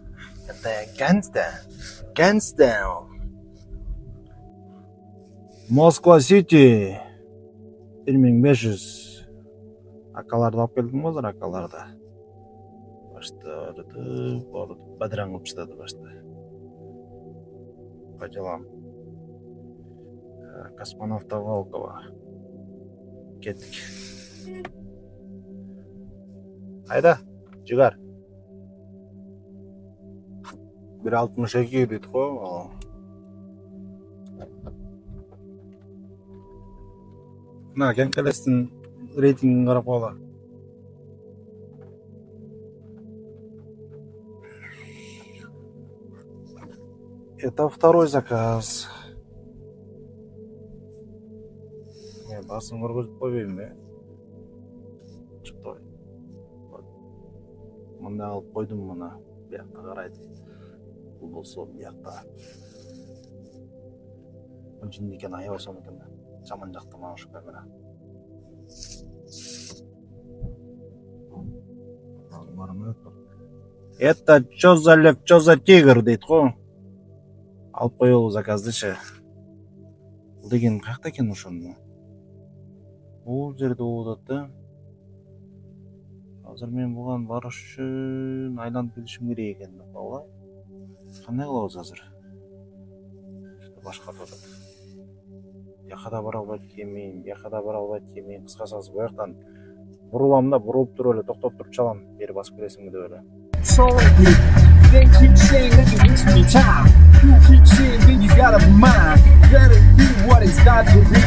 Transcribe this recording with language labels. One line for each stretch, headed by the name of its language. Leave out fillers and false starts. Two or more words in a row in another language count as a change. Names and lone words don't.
Russian: Гангста. Москва Сити. 1500.
Kyrgyz: Акаларды алып келдим азыр, акаларды. Башта бадыран кылып таштады башта.
Russian: По делам. Космонавта Волкова.
Kyrgyz: Кеттик. Айда, жигар. 1.62 дейт го. Мына Генкелестин рейтингин карап койгула.
Russian: Это второй заказ.
Kyrgyz: Мен басын көргөзүп койбойм, Чыкпай. Мында алып койдум, мына биякка карайт. Бул болсо биякта. Жинди экен, аябайсың экен. Жаман жакта мана ушу камера.
Russian: Это чё за лев, чё за тигр
Kyrgyz: дейт го. Алып коелу заказдычы. Бул деген каякта экен ошону? Бул жерде болуп атат да. Азыр мен буган барыш үчүн айланып келишим керек экен деп койгула. Кандай кылабыз азыр? Башкартып атат. Бияка да бара албайт экенмин, бияка да бара албайт экенмин. Кыскасы буяктан бурулам да, бурулуп туруп эле токтоп туруп чалам. Бери басып келесиңби деп эле.
English: They keep saying that you waste me time. You keep saying that you gotta be mine. Better be what it's got to be.